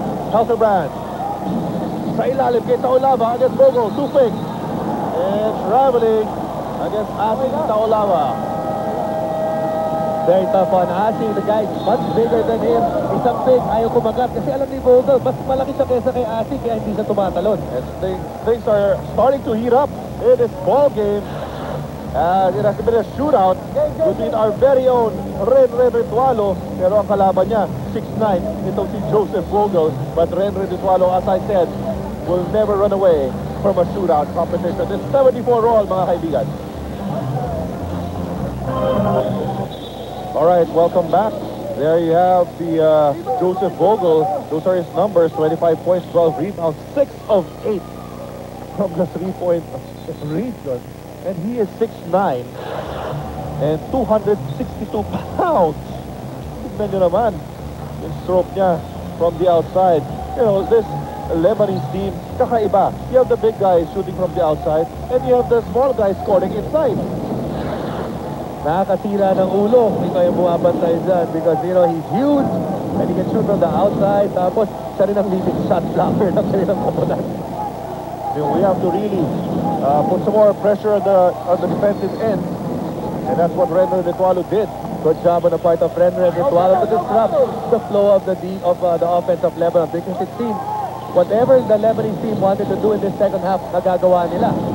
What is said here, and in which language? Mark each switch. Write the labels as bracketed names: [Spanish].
[Filipino] Halterbrand. Sa ilalim kay Taolava against Vogel, too quick. [English] And traveling against Asi Taolava. Very tough on Asi. The guy is much bigger than him. [Filipino] Isang big, ayaw kumagat. Kasi alam ni Vogel, mas malaki siya kaysa kay Asi, kaya hindi siya tumatalon. [English] And things are starting to heat up in this ball game. It has been a shootout between our very own Ren Ritualo. [Filipino] Pero ang kalaban niya, 6'9", itong si Joseph Vogel. [English] But Ren Ritualo, as I said, will never run away from a shootout competition. It's 74 all, [Filipino] mga kaibigan. [English] All right, welcome back. There you have the Joseph Vogel. Those are his numbers: 25 points, 12 rebounds, 6 of 8 from the 3-point region. And he is 6'9" and 262 pounds. [Filipino] Tignan nyo naman yung stroke niya [English] from the outside. You know, this Lebanese team, [Filipino] kakaiba. [English] You have the big guys shooting from the outside, and you have the small guys scoring inside. [Filipino] Nakakasira ng ulo. Hindi kayo bumabantay dyan [English] because, you know, he's huge and he can shoot from the outside. [Filipino] Tapos, siya rin ang leading shot blocker ng kanilang kapunan. [English] We have to really put some more pressure on the defensive end, and that's what Ren Ritualo did. Good job on the part of Renren Ritualo to disrupt the flow of the offense of Lebanon, because it seems whatever the Lebanese team wanted to do in this second half, [Filipino] nagagawa nila.